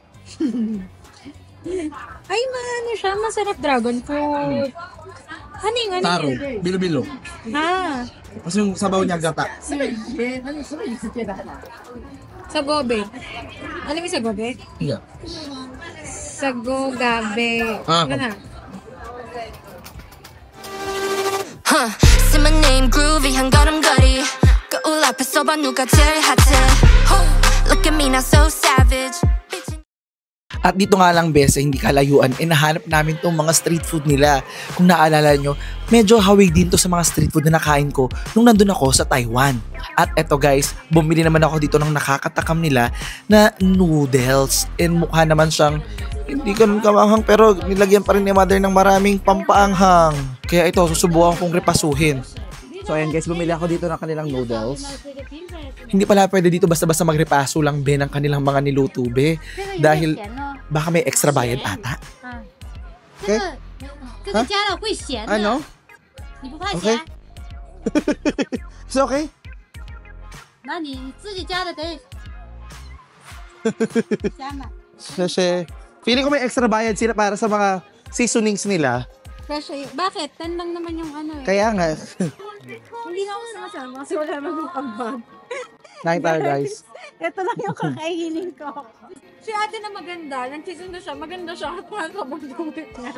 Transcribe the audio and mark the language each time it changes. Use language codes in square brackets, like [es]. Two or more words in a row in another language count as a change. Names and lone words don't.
[tl] Ay, ano siya? Masarap [en] dragon fruit. [tl] Ano yung ano? Taro, bilo-bilo. Ah, Kasi yung sabaw niya gata. sa gobe. Alam mo sa gobe? Yeah. Sago gabe. Ah, Ano na? [en] Huh, say my name groovy [ko] 한 걸음걸이 거울 앞에서 봐 누가 제일 핫해 [en] Look at me now so savage [tl] At dito nga lang bes, hindi kalayuan, nahanap namin tong mga [en] street food [tl] nila. Kung naalala nyo, medyo hawig din to sa mga [en] street food [tl] na nakain ko nung nandun ako sa Taiwan. At eto guys, bumili naman ako dito ng nakakatakam nila na noodles. And mukha naman siyang, hindi ganun kamanghang pero nilagyan pa rin ni mother ng maraming pampaanghang. Kaya ito, susubukan kong repasuhin. So ayan guys, bumili ako dito ng kanilang noodles. Hindi pala pwede dito basta-basta magrepaso lang be ng kanilang mga niluto be. Dahil baka may extra bayad ata. Okay? [zh] 这个加了会咸的。 [tl] Ano? [zh] 你不怕 Okay. 咸？ [en] It's okay? [zh] 那你自己加的得加嘛。 [tl] Kasi feeling ko may extra bayad sila para sa mga seasonings nila. Fresh eh. Bakit? 10 lang naman yung ano eh. Kaya nga. Hindi na ako sumasama kasi wala naman yung pag-bag. Nain tayo guys. Ito lang yung kakainin ko. Si ate na maganda, nagsisinda siya, maganda siya at makakabagdungit niya.